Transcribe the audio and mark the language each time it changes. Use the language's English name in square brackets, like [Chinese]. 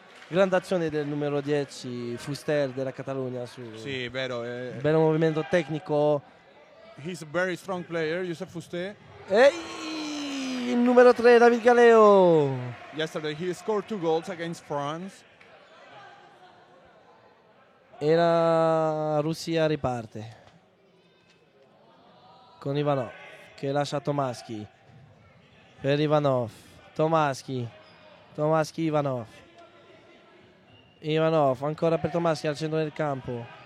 [Italian] Grande azione del numero 10 Fuster della Catalogna. Sì, vero. Bello movimento tecnico. [English] He's a very strong player, Youssef Fuster. [Italian] Ehi, il numero 3 David Galeo. [English] Yesterday he scored 2 goals against France. [Italian] E la Russia riparte con Ivanov che lascia Tomaschi per Ivanov. Tomaschi, Ivanov. Ivanov ancora per Tomaschi al centro del campo.